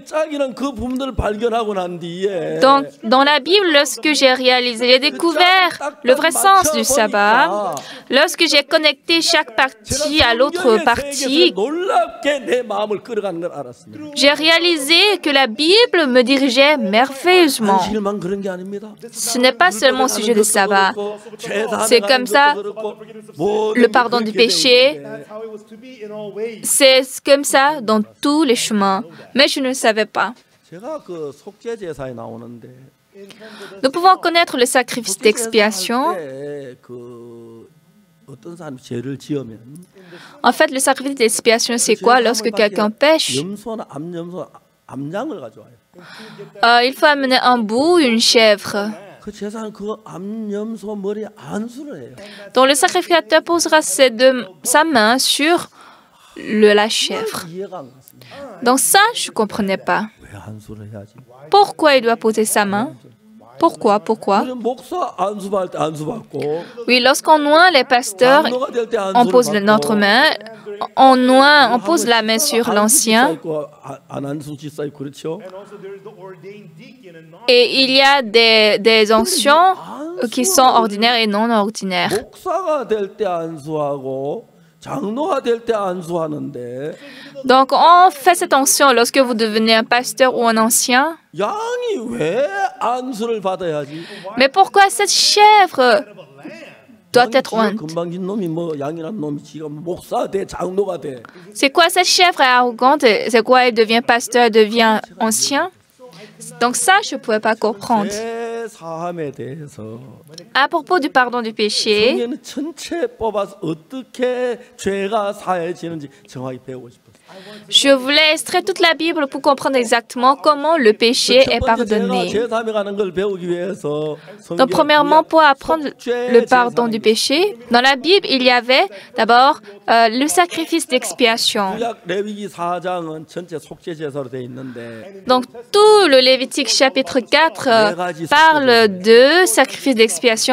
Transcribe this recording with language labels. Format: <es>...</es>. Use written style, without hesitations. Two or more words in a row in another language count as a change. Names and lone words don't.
<fr>Donc, dans la Bible, lorsque j'ai réalisé, j'ai découvert le vrai sens du sabbat. Lorsque j'ai connecté chaque partie à l'autre partie, j'ai réalisé que la Bible me dirigeait merveilleusement.</fr> <ko>안식일만 그런 게 아닙니다.</ko> <fr>Ce n'est pas seulement au sujet du sabbat. C'est comme ça, le pardon du péché, c'est comme ça dans tous les chemins. Mais je ne le savais pas.</fr> <ko>제가 그 속죄 제사에 나오는데</ko> <fr>Nous pouvons connaître le sacrifice d'expiation.</fr> <ko>그 어떤 사람이 죄를 지으면</ko> <fr>En fait, le sacrifice d'expiation, c'est quoi? Lorsque quelqu'un pêche,</fr> <ko>염소나 암염소 암양을 가져와요.</ko> <fr>il faut amener un bouc, une chèvre.</fr> <ko>그 제사는 그 암염소 머리에 안수를 해요.</ko> <fr>Donc le sacrificateur posera sa main sur la chèvre.</fr> <ko>이해가 안 갔습니다.</ko> <fr>Donc ça, je ne comprenais pas.</fr> <ko>왜 안수를 해야지?</ko> <fr>Pourquoi il doit poser sa main? Pourquoi?</fr> <ko>목사 안수받을 때 안수받고</ko> <fr>Oui, lorsqu'on oint les pasteurs,</fr> <ko>장로가 될 때</ko> <fr>on pose</fr> <ko>안수를</ko> <fr>notre</fr> <ko>받고</ko> <fr>main, on pose la main sur l'ancien.</fr> <ko>안 안수 집사 있고 그렇죠?</ko> <fr>Et il y a des anciens qui sont ordinaires et non ordinaires.</fr> <ko>목사가 될 때 안수하고 장로가 될 때 안수하는데</ko> <fr>Donc, on fait cette onction lorsque vous devenez un pasteur ou un ancien.</fr> <ko>양이 왜 안수를 받아야지?</ko> <fr>Mais pourquoi cette chèvre doit être ointe?</fr> <ko>건방진 놈이 뭐 양이란 놈이 지가 목사 돼 장로가 돼.</ko> <fr>C'est quoi cette chèvre arrogante? C'est quoi? Elle devient pasteur, elle devient ancien? Donc ça, je ne pouvais pas comprendre.</fr> <ko>죄 사함에 대해서</ko> <fr>À propos du pardon du péché,</fr> <ko>성경은 전체 뽑아서 어떻게 죄가 사해지는지 정확히 배우고 싶어요.</ko> <fr>je voulais extraire toute la Bible pour comprendre exactement comment le péché est pardonné. Donc, premièrement, pour apprendre le pardon du péché, dans la Bible, il y avait d'abord le sacrifice d'expiation. Donc, tout le Lévitique chapitre 4 parle de sacrifice d'expiation.</fr>